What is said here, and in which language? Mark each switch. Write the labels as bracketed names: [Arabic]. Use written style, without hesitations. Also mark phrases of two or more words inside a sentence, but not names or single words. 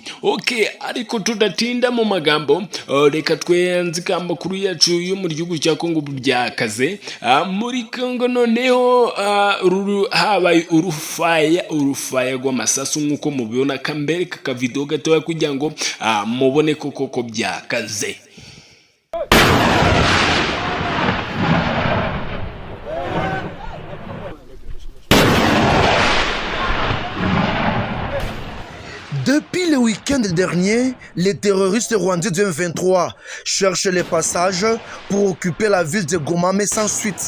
[Kinyarwanda] Okay, ariko tudatinda mu magambo, reka twenze amakuru yacu yo mu gihugu cya Kongo byakaze. Muri Kongo noneho habaye urufaya rw'amasasu nk'uko mubibona kambere ka video gatoya kugira ngo mubone koko byakaze. [French] Depuis le week-end dernier, les terroristes rwandais du M23 cherchent les passages pour occuper la ville de Goma, mais sans suite.